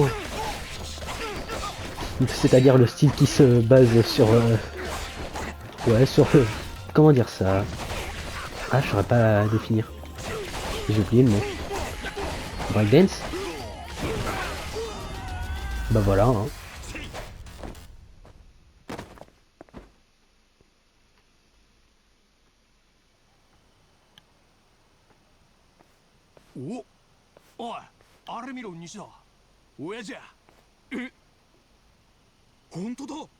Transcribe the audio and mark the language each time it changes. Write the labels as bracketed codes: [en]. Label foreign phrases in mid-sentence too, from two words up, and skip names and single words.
[fr] C'est-à-dire le style qui se base sur... ouais, sur... comment dire ça? Ah, je saurais pas définir. J'ai oublié le mot. Breakdance? Bah voilà, hein. [ja] お、おい、あれ見ろ西田。親父や。え、本当だ。